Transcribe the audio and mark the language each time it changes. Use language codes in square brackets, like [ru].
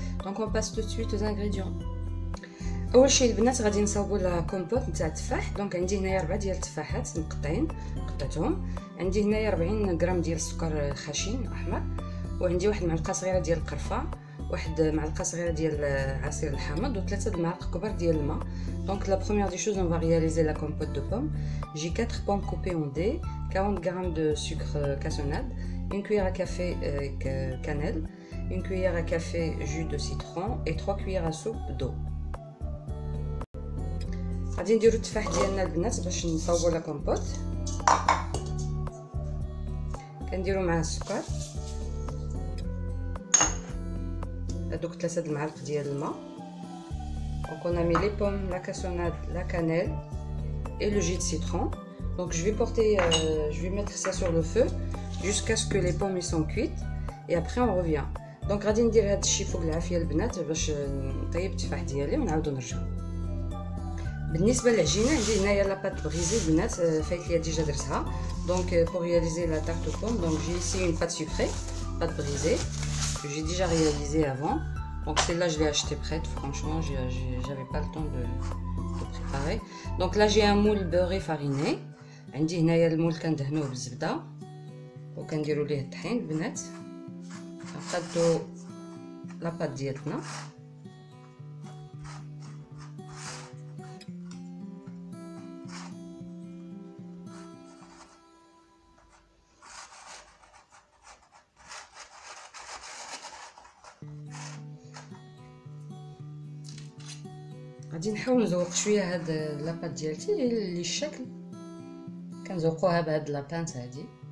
[fr] Donc on passe tout de suite aux ingrédients. [ar] اول شيء البنات غادي نصاوبوا لا كومبوت نتاع التفاح. دونك عندي هنايا 4 ديال التفاحات مقطعين، قطعتهم. عندي هنايا 40 غرام ديال السكر خشن احمر، وعندي واحد معلقه صغيره ديال القرفه، واحد معلقه صغيره ديال عصير الحامض، و3 المعالق كبار ديال الماء. [fr] Donc la première des choses, on va réaliser la compote de pommes. J'ai 4 pommes coupées en dés, 40 g de sucre cassonade, une cuillère à café cannelle, une cuillère à café jus de citron et 3 cuillères à soupe d'eau. [ar] غادي نديرو التفاح ديالنا البنات باش نصاوبو لا كومبوت. كنديرو معاه السكر، هادوك 3 المعالق ديال الماء. [fr] Donc on a mis les pommes, la cassonade, la cannelle et le jus de citron. Donc je vais mettre ça sur le feu jusqu'à ce que les pommes sont cuites et après on revient. [ar] Donc غادي ندير هاد الشيء فوق العافيه البنات باش نطيب التفاح ديالي ونعاودو نرجعو. بالنسبه للعجينه عندي هنايا لا بات بغيزي البنات فايت ليا ديجا درتها. [fr] Donc pour réaliser la tarte aux pommes, donc j'ai ici une pâte sucrée, pâte brisée que j'ai déjà réalisée avant. Donc celle-là je l'ai achetée prête, franchement j'avais pas le temps de préparer. Donc là j'ai un moule beurré fariné. [ar] عندي هنايا المول كندهنوه بالزبده وكنديروا ليه الطحين البنات. نقادو لا بات ديالنا، غادي نحاول نزوق شويه هاد لاباط ديالتي اللي الشكل كنزوقوها بهاد لابانت هادي.